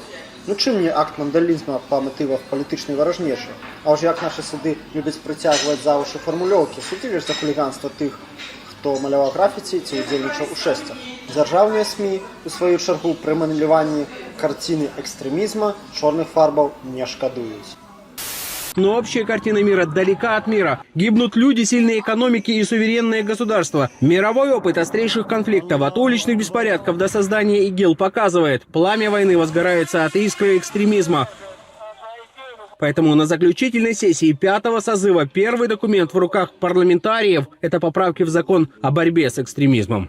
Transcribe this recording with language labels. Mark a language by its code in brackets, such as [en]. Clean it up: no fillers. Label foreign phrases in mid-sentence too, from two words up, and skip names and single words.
[be] Ну чым не акт вандалізма па матывах палітычнай варажнечы? А ўжо як нашы суды любяць прыцягваць за вушы фармулёўкі, судзілі ж за хуліганства тых, хто маляваў графіці ці ўдзельнічаў у шэсцях. Дзяржаўныя СМІ, у сваю чаргу, пры маляванні карціны экстрэмізма чорных фарбаў не шкадуюць. [ru] Но общая картина мира далека от мира. Гибнут люди, сильные экономики и суверенные государства. Мировой опыт острейших конфликтов, от уличных беспорядков до создания ИГИЛ, показывает, пламя войны возгорается от искры экстремизма. Поэтому на заключительной сессии 5-го созыва первый документ в руках парламентариев – это поправки в закон о борьбе с экстремизмом.